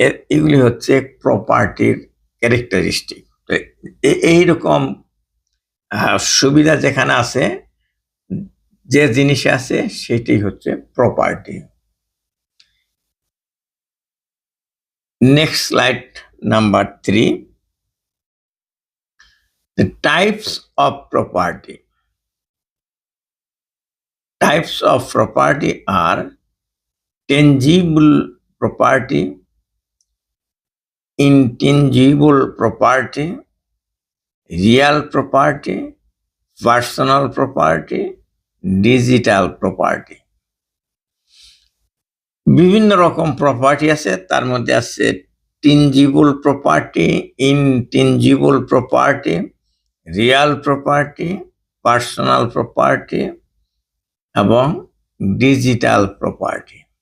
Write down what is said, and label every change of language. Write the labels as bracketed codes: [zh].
[bn] এইগুলি হচ্ছে প্রপার্টির ক্যারেক্টারিস্টিক। তো এইরকম সুবিধা যেখানে আছে, যে জিনিস আছে, সেটাই হচ্ছে property. [en] Next slide number 3, the types of property. Types of property are tangible property, intangible property, real property, personal property, digital property. [bn] বিভিন্ন রকম প্রপার্টি আছে, তার মধ্যে আছে tangible property, intangible property, Real property, personal property এবং digital property.